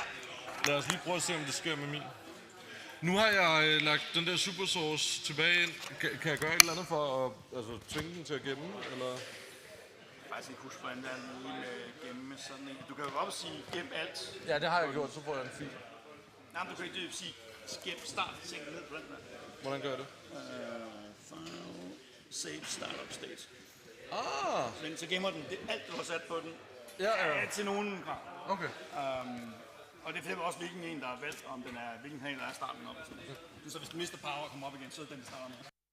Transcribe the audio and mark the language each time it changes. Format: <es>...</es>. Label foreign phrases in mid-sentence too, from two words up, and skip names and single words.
<da>Lad os lige prøve at se, om det sker med min. Nu har jeg lagt den der supersource tilbage ind. Kan jeg gøre et eller andet for at tvinge den til at gemme, eller? Faktisk ikke huske, hvordan der er lige med gemme sådan en. Du kan jo godt sige, gem alt. Ja, det har jeg gjort, så får jeg en fil. Nej, men du kan ikke sige, gem start ting ned på den der. Hvordan gør jeg det?</da> <en>File, save startup state. Ah!</en> <da>Så gemmer den alt, du har sat på den. Ja. Til nogen grad. Okay. Og det fortæller også, hvilken en, der er valgt, om den er, hvilken kanal der er starten op. Så hvis du mister power og kommer op igen, så er det den, der starter med.</da>